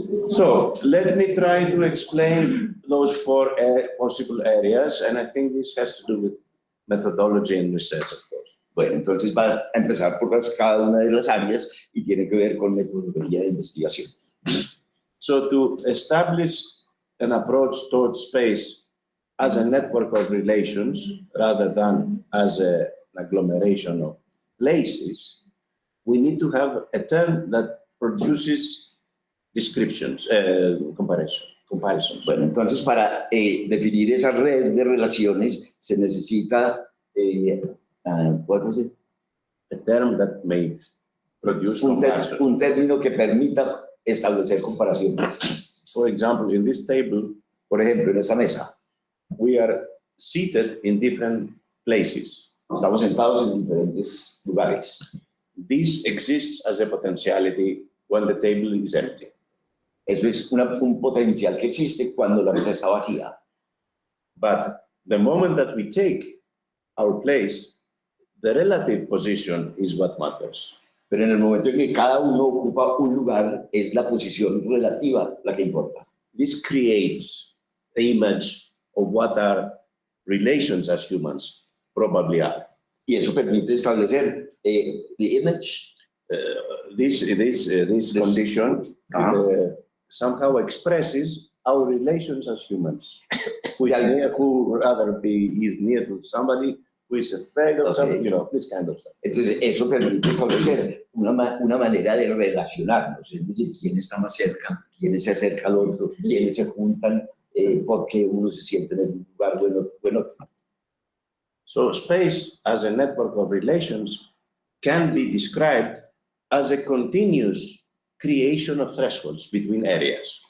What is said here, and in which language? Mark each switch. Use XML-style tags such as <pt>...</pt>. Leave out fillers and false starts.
<en>So let me try to explain those 4 possible areas, and I think this has to do with methodology and research, of course.</en> <es>Bueno, entonces va a empezar por cada una de las áreas y tiene que ver con metodología de investigación.</es> <en>So to establish an approach towards space as a network of relations rather than as an agglomeration of places, we need to have a term that produces descriptions, comparisons.</en> <es>Bueno, entonces para definir esa red de relaciones se necesita, ¿cuál es el?</es> <en>A term that may produce comparisons.</en> <es>Un término que permita establecer comparaciones.</es> <en>For example, in this table,</en> <es>por ejemplo, en esta mesa,</es> <en>we are seated in different places.</en> <es>Estamos sentados en diferentes lugares.</es> <en>This exists as a potentiality when the table is empty.</en> <es>Eso es un potencial que existe cuando la mesa está vacía.</es> <en>But the moment that we take our place, the relative position is what matters.</en> <es>Pero en el momento en que cada uno ocupa un lugar, es la posición relativa la que importa.</es> <en>This creates the image of what our relations as humans probably are.</en> <es>Y eso permite establecer</es> <en>the image. This condition somehow expresses our relations as humans. Who rather is near to somebody who is afraid of something, this kind of stuff.</en> <es>Entonces, eso permite establecer una manera de relacionarnos, es decir, quién está más cerca, quiénes se acercan al otro, quiénes se juntan porque uno se siente en un lugar o en otro.</es> <en>So space as a network of relations can be described as a continuous creation of thresholds between areas.</en>